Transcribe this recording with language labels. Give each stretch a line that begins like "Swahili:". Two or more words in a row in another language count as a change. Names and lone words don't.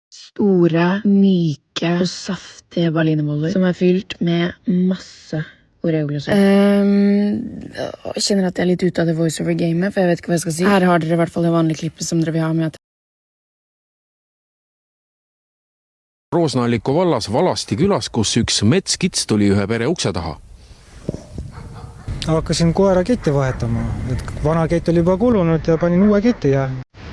Norwegian: Stora, myke och saftiga ballinemoller som fyllt med masse Oreo-glaser. Jeg kjenner at jeg litt ute av det voice-over-gamet, for jeg vet ikke hva jeg skal si. Her har dere I hvert fall det vanlige klippet som dere vil ha med at
Estonian: Roosna-Alliku vallas Valasti külas, kus üks metskits tuli ühe pere ukse taha. Hakkasin koera ketti vahetama. Vana kett oli juba kulunud ja panin uue ketti ja